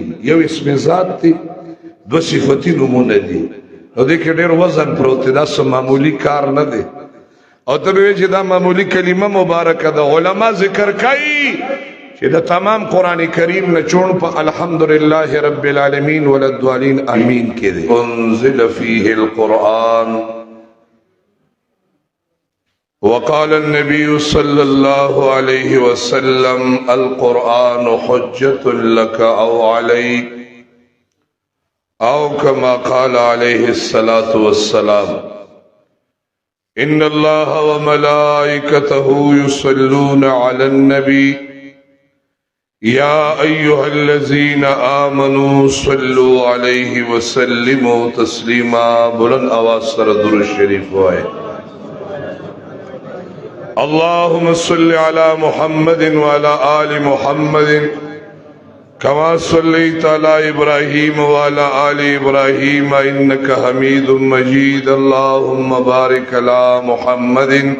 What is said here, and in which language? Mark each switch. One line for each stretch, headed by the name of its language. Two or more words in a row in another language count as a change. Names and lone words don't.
Pashto: یو اسم ذات دي دو صفتی نمونه دي او دې کې ډېر وزن پروت دی دا څه معمولی کار نه دی او ته به چې دا معمولی کلمه مبارکه ده علما ذکر کوي چې د تمام قران کریم نه چون په
Arabic: الحمدلله رب العالمین وللضالین امین
Pashto: کې دی
Arabic: انزل فيه القرآن وقال النبي صلى الله عليه وسلم القرآن حجة لك أو عليك أو كما قال عليه الصلاة والسلام إن الله وملائكته يصلون على النبي يا أيها الذين آمنوا صلوا عليه وسلموا تسليما
Pashto: بلند آواز سره درود شریف وایي
Arabic: اللهم صل على محمد وعلى آل محمد كما صليت على إبراهيم وعلى آل إبراهيم إنك حميد مجيد اللهم بارك على محمد